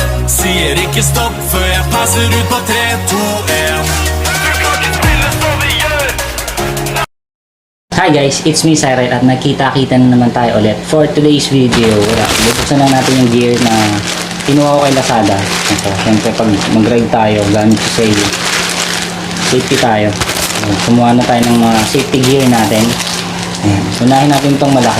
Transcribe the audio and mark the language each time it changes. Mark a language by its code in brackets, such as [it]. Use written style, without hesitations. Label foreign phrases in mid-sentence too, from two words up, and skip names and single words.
[no] Sier ikke stopp før jeg passer ut på 3, 2, 1. Du kan ikke spille som vi gjør. [en] Hi guys, it's me Cyril [tl] at nagkita-kita na naman tayo ulit [en] for today's video. [tl] Bubuksan lang natin yung gear na kinuha ko kay Lazada. Ito, syempre pag mag-ride tayo, gamit sa sale, [en] safety tayo. [tl] Kumuha na tayo ng mga safety gear natin. Ayan. Unahin natin itong malaki.